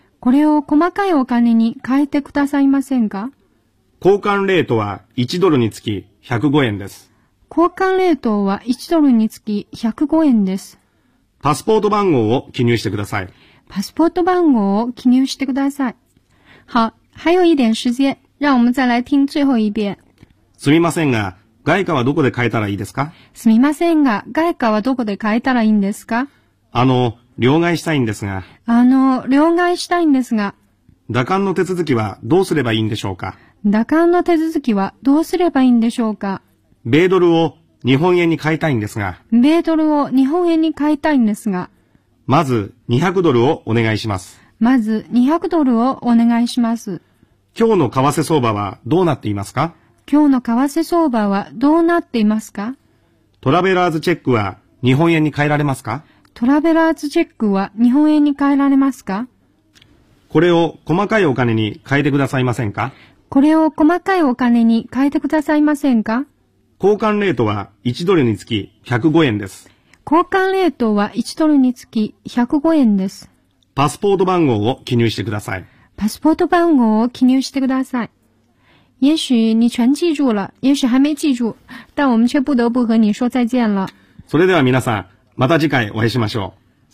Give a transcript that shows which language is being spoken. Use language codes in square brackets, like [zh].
[ja] これを細かいお金に変えてくださいませんか？交換レートは1ドルにつき105円です。交換レートは1ドルにつき105円です。パスポート番号を記入してください。パスポート番号を記入してください。 [zh] 好、还有一点时间、让我们再来听最后一遍。 [ja] すみませんが、外貨はどこで買えたらいいですか？すみませんが、外貨はどこで買えたらいいんですか？両替したいんですが。両替したいんですが。打鑑の手続きはどうすればいいんでしょうか？打鑑の手続きはどうすればいいんでしょうか？米ドルを日本円に変えたいんですが。米ドルを日本円に変えたいんですが。まず200ドルをお願いします。まず200ドルをお願いします。今日の為替相場はどうなっていますか？今日の為替相場はどうなっていますか？トラベラーズチェックは日本円に変えられますか？トラベラーズチェックは日本円に変えられますか？これを細かいお金に変えてくださいませんか？これを細かいお金に変えてくださいませんか？交換レートは1ドルにつき105円です。交換レートは1ドルにつき105円です。パスポート番号を記入してください。パスポート番号を記入してください。 [zh] 也许你全记住了，也许还没记住，但我们却不得不和你说再见了。 [ja] それでは皆さん、また次回お会いしましょう。